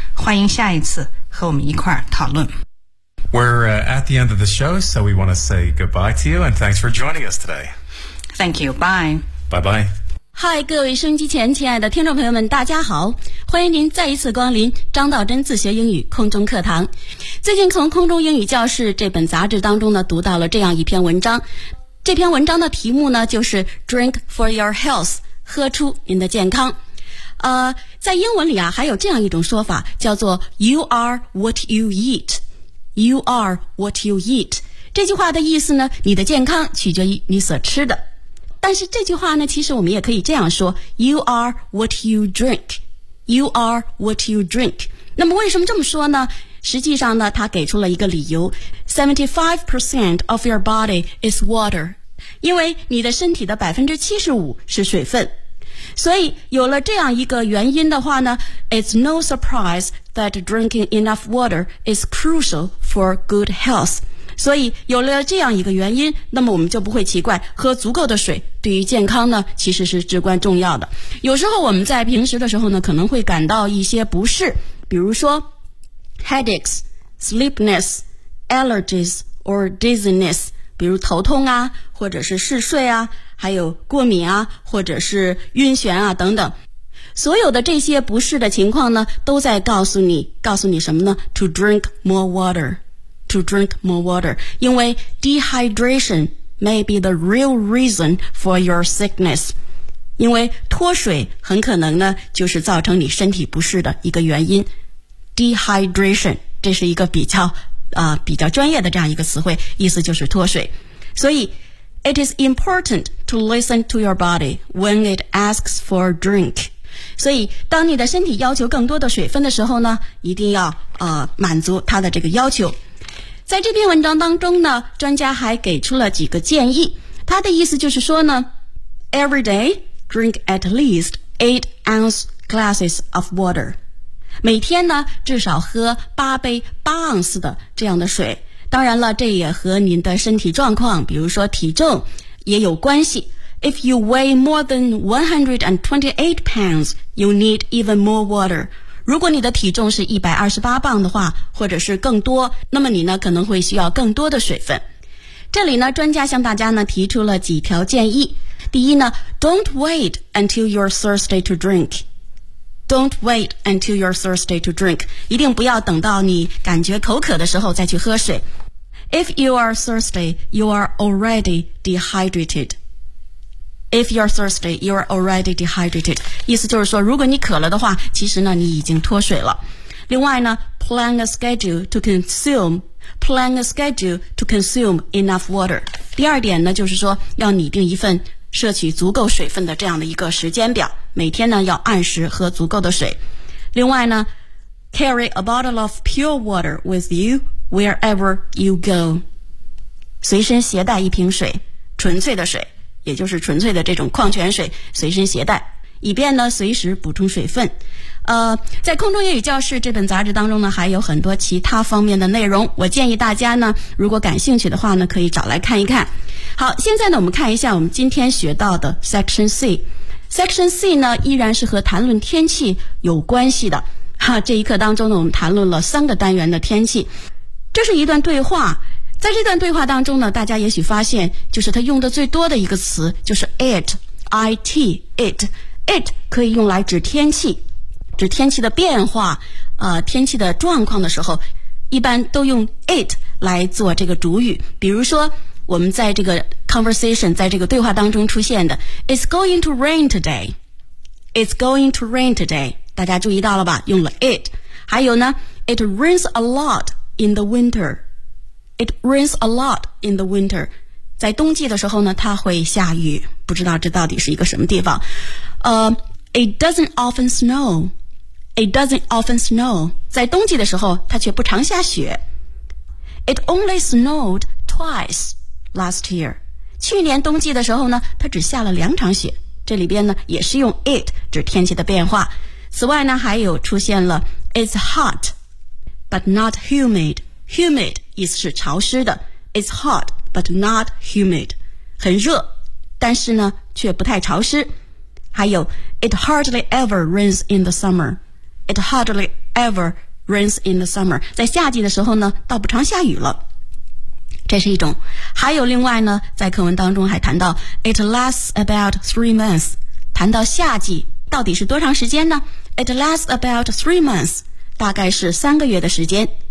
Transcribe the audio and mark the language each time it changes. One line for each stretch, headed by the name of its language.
Chinese: 欢迎下一次和我们一块儿讨论。
English: We're、at the end of the show, so we want to say goodbye to you, and thanks for joining us today. Thank you. Bye. Bye-bye.
Chinese: Hi, 各位收音机前亲爱的听众朋友们，大家好。欢迎您再一次光临张道真自学英语空中课堂。最近从空中英语教室这本杂志当中呢，读到了这样一篇文章。这篇文章的题目呢，就是
English: Drink for your health,
Chinese: 喝出您的健康。在英文里啊，还有这样一种说法，叫做
English: You are what you eat. You are what you eat.
Chinese: 这句话的意思呢，你的健康取决于你所吃的。但是这句话呢，其实我们也可以这样说，
English: You are what you drink. You are what you drink.
Chinese: 那么为什么这么说呢？实际上呢，它给出了一个理由，
English: 75% of your body is water.
Chinese: 因为你的身体的 75% 是水分。所以有了这样一个原因的话呢，
English: It's no surprise that drinking enough water is crucial for good health.
Chinese: 所以有了这样一个原因，那么我们就不会奇怪喝足够的水对于健康呢其实是至关重要的。有时候我们在平时的时候呢，可能会感到一些不适，比如说
English: headaches, sleepiness, allergies or dizziness,
Chinese: 比如头痛啊，或者是嗜睡啊，还有过敏啊，或者是晕眩啊等等，所有的这些不适的情况呢，都在告诉你什么呢？
English: To drink more water. To drink more water.
Chinese: 因为
English: dehydration may be the real reason for your sickness.
Chinese: 因为脱水很可能呢，就是造成你身体不适的一个原因。 Dehydration 这是一个比较专业的这样一个词汇，意思就是脱水。所以
English: It is important to listen to your body when it asks for a drink.
Chinese: 所以当你的身体要求更多的水分的时候呢，一定要满足它的这个要求。在这篇文章当中呢，专家还给出了几个建议。他的意思就是说呢，
English: Every day, drink at least 8 ounce glasses of water.
Chinese: 每天呢，至少喝八杯八盎司的这样的水。当然了，这也和您的身体状况，比如说体重，也有关系。
English: If you weigh more than 128 pounds, you need even more water.
Chinese: 如果你的体重是128磅的话，或者是更多，那么你呢，可能会需要更多的水分。这里呢，专家向大家呢，提出了几条建议。
English: 第一呢， Don't wait until you're thirsty to drink. Don't wait until you're thirsty to drink.
Chinese: 一定不要等到你感觉口渴的时候再去喝水。
English: If you are thirsty, you are already dehydrated. If you're thirsty, you are already dehydrated.
Chinese: 意思就是说，如果你渴了的话，其实呢，你已经脱水了。另外呢，
English: plan a schedule to consume enough water.
Chinese: 第二点呢，就是说要拟定一份摄取足够水分的这样的一个时间表，每天呢要按时喝足够的水。另外呢，
English: carry a bottle of pure water with you wherever you go.
Chinese: 随身携带一瓶水，纯粹的水，也就是纯粹的这种矿泉水随身携带，以便呢随时补充水分。在空中英语教室这本杂志当中呢，还有很多其他方面的内容，我建议大家呢，如果感兴趣的话呢，可以找来看一看。好，现在呢，我们看一下我们今天学到的 Section C。 Section C 呢，依然是和谈论天气有关系的。哈，这一课当中呢，我们谈论了三个单元的天气。这是一段对话，在这段对话当中呢，大家也许发现，就是他用的最多的一个词就是 it 可以用来指天气，指天气的变化，天气的状况的时候，一般都用 it 来做这个主语。比如说，我们在这个 conversation 在这个对话当中出现的
English: It's going to rain today. It's going to rain today.
Chinese: 大家注意到了吧？用了
English: it.
Chinese: 还有呢
English: It rains a lot in the winter. It rains a lot in the winter.
Chinese: 在冬季的时候呢它会下雨，不知道这到底是一个什么地方。
English: It doesn't often snow. It doesn't often snow.
Chinese: 在冬季的时候它却不常下雪。
English: It only snowed twice. Last year,
Chinese: 去年冬季的时候呢，它只下了两场雪。这里边呢，也是用 it 指天气的变化。此外呢，还有出现了
English: it's hot, but not humid. Humid 意思是潮湿的。It's hot, but not humid.
Chinese: 很热，但是呢，却不太潮湿。还有
English: it hardly ever rains in the summer. It hardly ever rains in the summer.
Chinese: 在夏季的时候呢，倒不常下雨了。这是一种，还有另外呢，在课文当中还谈到
English: It lasts about 3 months.
Chinese: 谈到夏季到底是多长时间呢？
English: It lasts about 3 months.
Chinese: 大概是三个月的时间。